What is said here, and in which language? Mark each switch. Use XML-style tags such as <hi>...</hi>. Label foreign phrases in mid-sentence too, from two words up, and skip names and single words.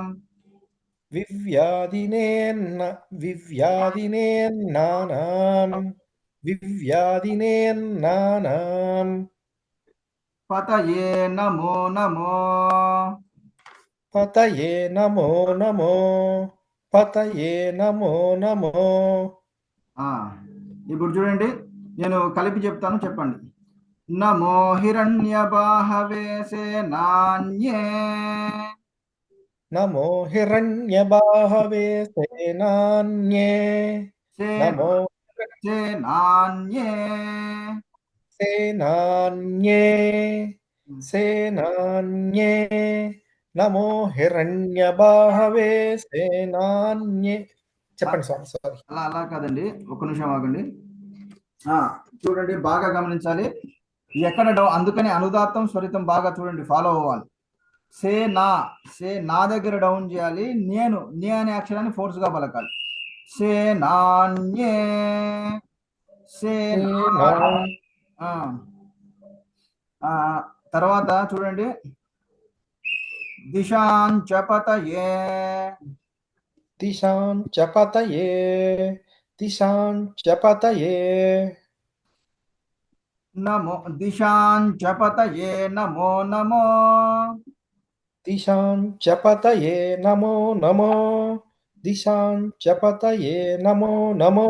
<sa>विव्याधिनेन्न विव्याधिनेन्नानां विव्याधिनेन्नानां पतये नमो नमो पतये नमो नमो पतये नमो नमो</sa> <te>ఆ, ఇప్పుడు చూడండి నేను కలిపి చెప్తాను చెప్పండి</te> <sa>నమో హిరణ్య బాహవే సేనాన్యే नमो हिरण्यबाहवे सेनान्ये नमो సేనాన్యే सेनान्ये सेनान्ये नमो हिरण्यबाहवे सेनान्ये</sa> <te>చెప్పండి స్వామి సారీ అలా అలా కాదండి ఒక్క నిమిషం ఆగండి చూడండి బాగా గమనించాలి ఎక్కడ అందుకని అనుదాత్తం స్వరితం బాగా చూడండి ఫాలో అవ్వాలి సే నా దగ్గర డౌన్ చేయాలి నేను నే అనే అక్షరాన్ని ఫోర్స్ గా పలకాలి సే నాన్యే సే ఆ, ఆ, తర్వాత చూడండి</te> <sa>దిశాంచ పతయే दिशां च पतये दिशां च पतये నమో దిశాంచ పతయే నమో నమో दिशां च पतये नमो नमो दिशां च पतये नमो नमो</sa>